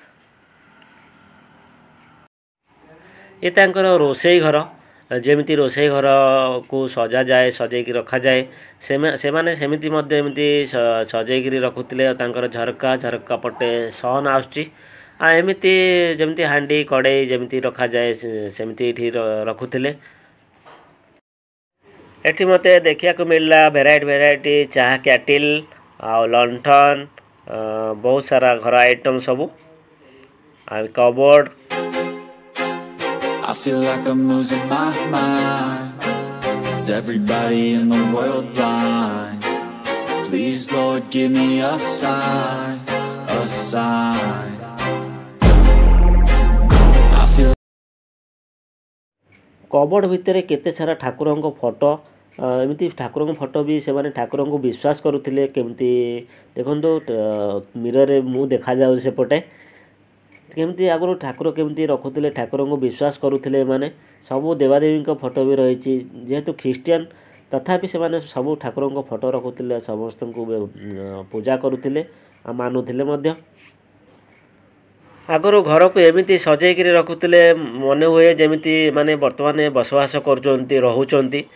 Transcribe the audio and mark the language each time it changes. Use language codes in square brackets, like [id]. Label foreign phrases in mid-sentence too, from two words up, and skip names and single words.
[or] ଏ ତାଙ୍କର ରୋଷେଇ ଘର ଯେମିତି ରୋଷେଇ ଘରକୁ ସଜାଯାଏ ସଜେଇକି ରଖାଯାଏ ସେମାନେ ସେମିତି ମଧ୍ୟ ଏମିତି ସଜେଇକିରି ରଖୁଥିଲେ ତାଙ୍କର ଝରକା ପଟେ ସନ୍ ଆସୁଛି ଆଉ ଏମିତି ଯେମିତି ହାଣ୍ଡି କଡ଼େଇ ଯେମିତି ରଖାଯାଏ ସେମିତି ଏଠି ରଖୁଥିଲେ ଏଠି ମୋତେ ଦେଖିବାକୁ ମିଳିଲା ଭେରାଇଟି ଚାହା କ୍ୟାଟିଲ୍ ଆଉ ଲଣ୍ଠନ ବହୁତ ସାରା ଘର ଆଇଟମ୍ ସବୁ ଆଉ କବୋର୍ଡ଼ [en] I feel like I'm losing my mind. Is everybody in the world blind? Please Lord give me a sign, a sign. I feel [or] କବୋର୍ଡ଼ ଭିତରେ କେତେ ସାରା ଠାକୁରଙ୍କ ଫଟୋ ଏମିତି ଠାକୁରଙ୍କ ଫଟୋ ବି ସେମାନେ ଠାକୁରଙ୍କୁ ବିଶ୍ୱାସ କରୁଥିଲେ କେମିତି ଦେଖନ୍ତୁ ମିରରରେ ମୁଁ ଦେଖାଯାଉଛି ସେପଟେ କେମିତି ଆଗରୁ ଠାକୁର କେମିତି ରଖୁଥିଲେ ଠାକୁରଙ୍କୁ ବିଶ୍ୱାସ କରୁଥିଲେ ଏମାନେ ସବୁ ଦେବାଦେବୀଙ୍କ ଫଟୋ ବି ରହିଛି ଯେହେତୁ ଖ୍ରୀଷ୍ଟିଆନ ତଥାପି ସେମାନେ ସବୁ ଠାକୁରଙ୍କ ଫଟୋ ରଖୁଥିଲେ ସମସ୍ତଙ୍କୁ ପୂଜା କରୁଥିଲେ ଆଉ ମାନୁଥିଲେ ମଧ୍ୟ ଆଗରୁ ଘରକୁ ଏମିତି ସଜେଇକିରି ରଖୁଥିଲେ ମନେ ହୁଏ ଯେମିତି ମାନେ ବର୍ତ୍ତମାନ ବସବାସ କରୁଛନ୍ତି ରହୁଛନ୍ତି